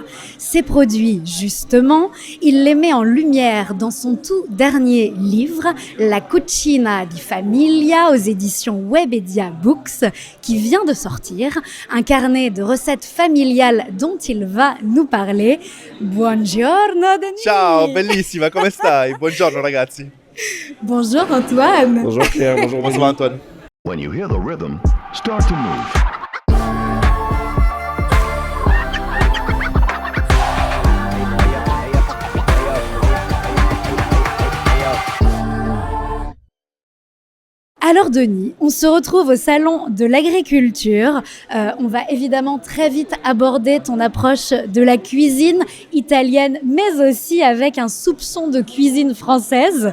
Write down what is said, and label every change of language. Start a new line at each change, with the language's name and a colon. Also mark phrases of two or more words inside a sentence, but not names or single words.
French: Ces produits, justement, il les met en lumière dans son tout dernier livre, La Cucina di Famiglia, aux éditions Webedia Books, qui vient de sortir. Un carnet de recettes familiales dont il va nous parler.
Italian: Buongiorno, Denis! Ciao, bellissima, come stai? Buongiorno ragazzi.
French: Bonjour Antoine. Bonjour Pierre, bonjour Antoine.
English: When you hear the rhythm, start to move.
French: Alors Denis, on se retrouve au salon de l'agriculture. On va évidemment très vite aborder ton approche de la cuisine italienne, mais aussi avec un soupçon de cuisine française.